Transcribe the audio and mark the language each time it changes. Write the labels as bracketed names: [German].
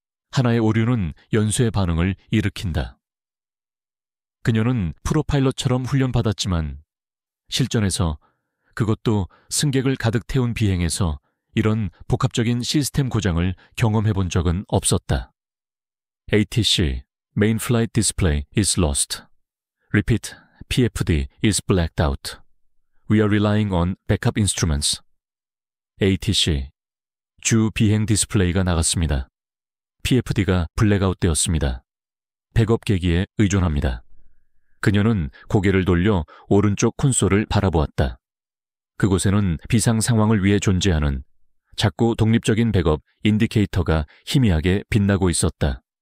[Korean] 하나의 오류는 연쇄 반응을 일으킨다. 그녀는 프로파일럿처럼 훈련받았지만 실전에서, 그것도 승객을 가득 태운 비행에서 이런 복합적인 시스템 고장을 경험해 본 적은 없었다. [English] ATC, Main Flight Display is lost. Repeat, PFD is blacked out. We are relying on backup instruments. [Korean] ATC, 주 비행 디스플레이가 나갔습니다. PFD가 블랙아웃 되었습니다. 백업 계기에 의존합니다. 그녀는 고개를 돌려 오른쪽 콘솔을 바라보았다. 그곳에는 비상 상황을 위해 존재하는 작고 독립적인 백업 인디케이터가 희미하게 빛나고 있었다.